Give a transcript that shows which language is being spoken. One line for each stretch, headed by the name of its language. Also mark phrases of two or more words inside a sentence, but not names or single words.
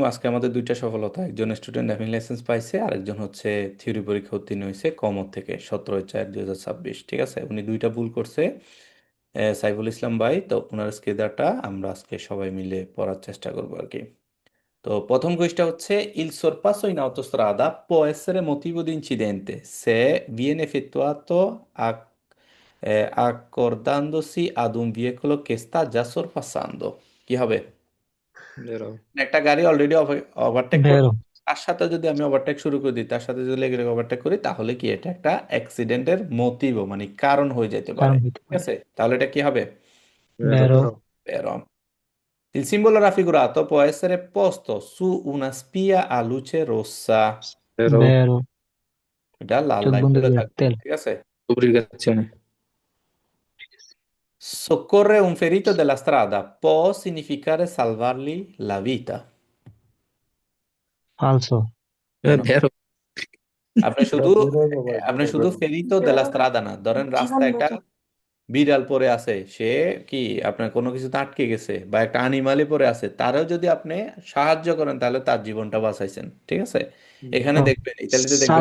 Bangla: আজকে আমাদের দুইটা সফলতা, একজন স্টুডেন্ট
English: driving license
Bangla: পাইছে, আরেকজন হচ্ছে থিওরি পরীক্ষা উত্তীর্ণ হয়েছে কমর থেকে 17/4/2026। ঠিক আছে, উনি দুইটা ভুল করছে। সাইফুল ইসলাম ভাই, তো ওনার স্কেদারটা আমরা আজকে সবাই মিলে পড়ার চেষ্টা করবো আর কি। তো প্রথম কুইজটা হচ্ছে:
Italian: il sorpasso in autostrada può essere motivo di incidente se viene effettuato accordandosi ad un veicolo che sta già sorpassando।
Bangla: কি হবে?
Italian: Vero,
Bangla: একটা গাড়ি অলরেডি ওভারটেক করে,
Italian: Vero,
Bangla: তার সাথে যদি আমি ওভারটেক শুরু করে দিই, তার সাথে যদি লেগে লেগে ওভারটেক করি, তাহলে কি এটা একটা অ্যাক্সিডেন্টের মোটিভ, মানে কারণ হয়ে যেতে পারে। কারণ হইতে ঠিক পারে। আছে, তাহলে এটা কি হবে?
Italian: vero, Vero, vero, Vero. Il simbolo raffigurato può essere posto su una spia a luce rossa। vero. vero,
Bangla: এটা লাল চোখ লাইট বন্ধ জ্বলে করে থাকবে, রাখতে হবে। ঠিক আছে।
Italian: Lubricazione. Soccorre un ferito della strada può significare salvargli la vita। Falso, È No, vero.
Bangla: আপনি শুধু আপনি শুধু
Italian: ferito della strada
Bangla: না, ধরেন রাস্তায় একটা বিড়াল পড়ে আছে, সে কি আপনার কোনো কিছুতে আটকে গেছে, বা একটা আনিমালে পড়ে আছে, তারও যদি আপনি সাহায্য করেন, তাহলে তার জীবনটা বাঁচাইছেন। ঠিক আছে, এখানে ও, দেখবেন, ইতালিতে দেখবেন